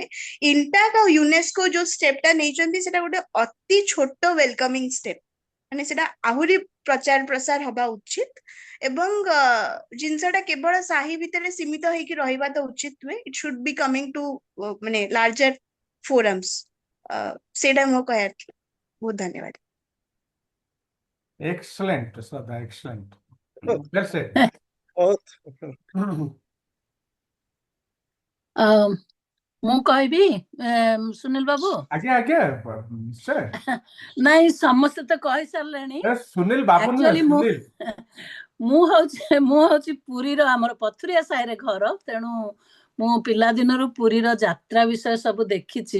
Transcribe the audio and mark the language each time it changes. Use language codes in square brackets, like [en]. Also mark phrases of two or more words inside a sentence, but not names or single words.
[or] ଇଣ୍ଟାକ୍ ଆଉ ୟୁନେସ୍କୋ ଯୋଉ ଷ୍ଟେପଟା ନେଇଛନ୍ତି, ସେଟା ଗୋଟେ ଅତି ଛୋଟ [en] welcoming step. [or] ମାନେ ସେଟା ଆହୁରି ପ୍ରଚାର ପ୍ରସାର ହବା ଉଚିତ। ଏବଂ ଜିନିଷଟା କେବଳ ସାହି ଭିତରେ ସୀମିତ ହେଇକି ରହିବା ତ ଉଚିତ ନୁହେଁ। [en] it should be coming to ମାନେ larger forums. [or] ସେଇଟା ମୋ କହିବାର ଥିଲା। ବହୁତ ଧନ୍ୟବାଦ। [en] Excellent, Shraddha, excellent. Oh. Well said. [or] ବହୁତ ମୁଁ କହିବି ସୁନୀଲ ବାବୁ। ଆଜ୍ଞା ଆଜ୍ଞା ନିଶ୍ଚୟ। ନାଇଁ ସମସ୍ତେ ତ କହିସାରିଲେଣି। ସୁନୀଲ ବାବୁ ନୁହେଁ, ଆକ୍ଚୁଆଲି ସୁନୀଲ। ମୁଁ ହଉଛି ପୁରୀର, ଆମର ପଥୁରିଆ ସାହିରେ ଘର, ତେଣୁ ମୁଁ ପିଲାଦିନରୁ ପୁରୀର ଯାତ୍ରା ବିଷୟ ସବୁ ଦେଖିଛି।